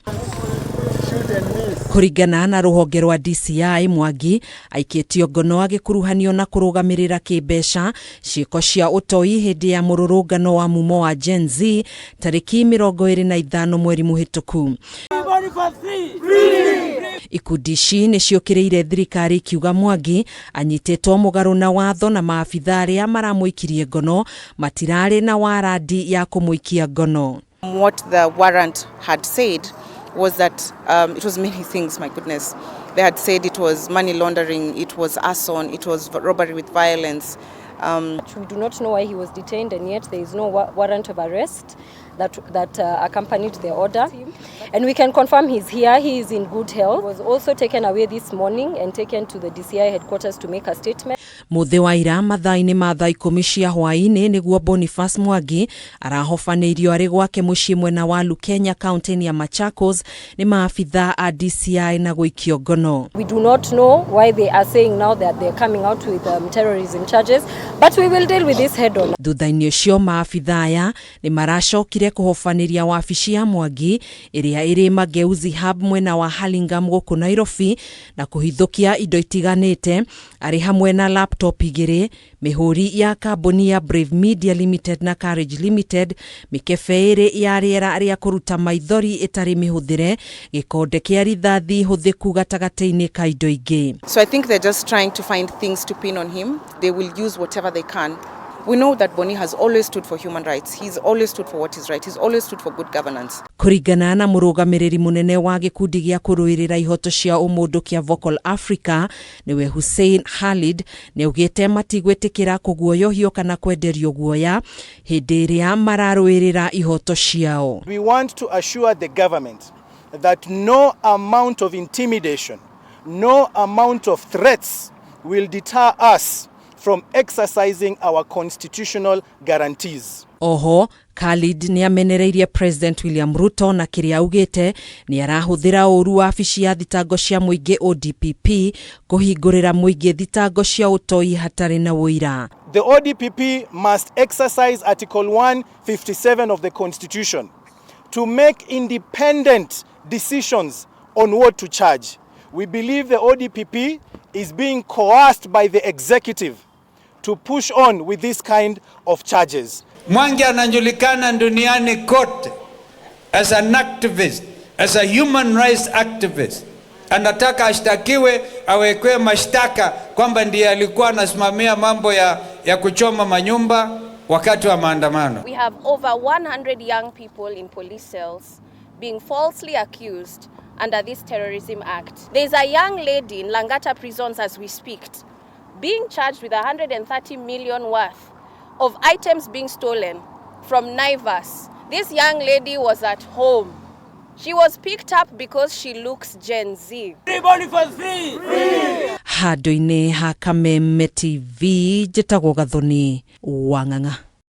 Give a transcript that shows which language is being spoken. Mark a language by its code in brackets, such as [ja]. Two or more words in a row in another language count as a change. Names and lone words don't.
[ki] Kuringana na ruhonge rwa DCI, Mwangi aikitio ngono agikuruhanio na kurugamirira kibeca ciiko cia utoi hindi ya mururungano wa mumo wa Gen Z tariki 25 mweri muhituku. Ikundi ici ni ciukireire thirikari kiuga Mwangi anyitetwo mugaru na watho na maabithaa aria maramuikirie ngono matirari na warandi ya kumuikia ngono. [en] What the warrant had said was that it was many things, my goodness. They had said it was money laundering, it was arson, it was robbery with violence. We do not know why he was detained, and yet there is no warrant of arrest that accompanied the order. And we can confirm he's here, he is in good health. He was also taken away this morning and taken to the DCI headquarters to make a statement. [ki] Muthi wa ira mathaa-ini ma thaa 10 cia HWAI-ini niguo Boniface Mwangi arahofaneirio ari gwake mucii mwena wa LUKENYA kaunti-ini ya MACHAKOS ni maabithaa a DCI na guikio ngono. [en] We do not know why they are saying now that they are coming out with terrorism charges, but we will deal with this head on. [ki] Thutha-ini ucio maabithaa aya ni maracokire kuhofaniria wabici ya Mwangi iria iri Mageuzi Hub mwena wa Hurlingham GUKU Nairobi na kuhithukia indo itiganite ari hamwe na laptop igiri, mihuri ya kambuni ya Brave Media Limited na Carriage Limited, mikebe iri ya riera aria kuruta maithori itari mihuthire, gikonde kia rithathi huthiku gatagati-ini ka indo ingi. [en] So I think they're just trying to find things to pin on him. They will use whatever they can. We know that Boni has always stood for human rights. He's always stood for what is right. He's always stood for good governance. [ki] Kuringana na murugamiriri munene wa gikundi gia kuruirira ihoto cia umundu kia Vocal Africa niwe Hussein Khalid ni ugite matigwetikira kuguoyohio kana kwenderio guoya hindi iria mararuirira ihoto ciao. [en] We want to assure the government that no amount of intimidation, no amount of threats will deter us from exercising our constitutional guarantees. [ki] Oho, Khalid ni amenereirie President William Ruto na kiria ugite ni arahuthira uru wabici ya thitango cia muingi ODPP kuhingurira muingi thitango cia utoi hatari na wuira. [en] The ODPP must exercise Article 157 of the Constitution to make independent decisions on what to charge. We believe the ODPP is being coerced by the executive to push on with this kind of charges. [sw] Mwangi anajulikana duniani kote [en] as an activist, as a human rights activist. [sw] Anataka ashtakiwe, awekwe mashtaka kwamba ndiye alikuwa anasimamia mambo ya kuchoma manyumba wakati wa maandamano. [en] We have over 100 young people in police cells being falsely accused under this terrorism act. There's a young lady in Langata prisons as we speak, being charged with 130 million worth of items being stolen from Naivas. This young lady was at home. She was picked up because she looks Gen Z. [ki] Hado-ini ha Kameme TV, Jitagwo Gathoni, Wanganga.